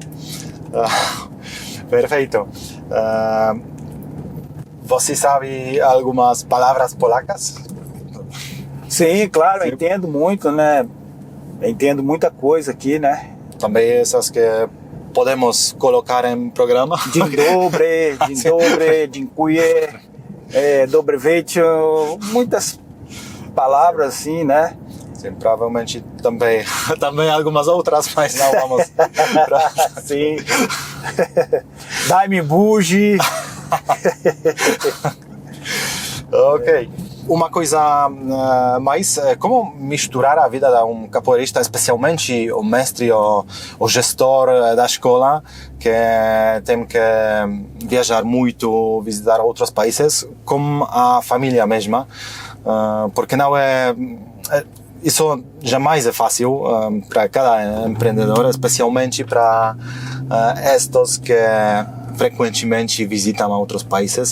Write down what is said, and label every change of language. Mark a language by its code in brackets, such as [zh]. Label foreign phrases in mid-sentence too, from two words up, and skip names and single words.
[pt] Perfeito. Você sabe algumas palavras polacas? Sim, claro, eu entendo muito, né? Eu entendo muita coisa aqui, né? Também essas que podemos colocar em programa? [pl] Dzień dobry, dziękuję, dobry wieczór, [pt] muitas palavras assim, né? Sim, provavelmente também algumas outras, mas não vamos. Sim. Dai-me bugie. Ok. Uma coisa mais, como misturar a vida de capoeirista, especialmente o mestre, o gestor da escola, que tem que viajar muito, visitar outros países, com a família mesma, porque não isso jamais é fácil para cada empreendedor, especialmente para estes que frequentemente visitam outros países.